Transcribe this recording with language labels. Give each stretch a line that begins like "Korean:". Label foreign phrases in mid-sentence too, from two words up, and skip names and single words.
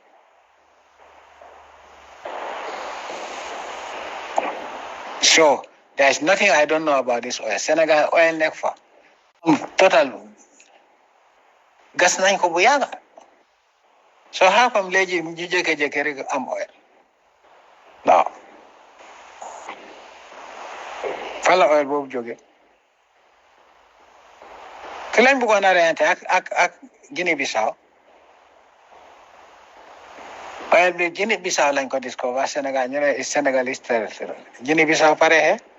English: so there is nothing I don't know about this oil Senegal oil
Wolof: nekk fa total gas nañ ko bu yàgga
English: so how come
Wolof: léegi ñu jékki-jékki rek am oil non fan la oil boobu jóge ki lañ bëggoon a reyante ak Guinée Bissau oil bi Guinée Bissau lañ ko discover Sénégal ñu ne
French: Sénégalese territoire
Wolof: Guinée Bissau pare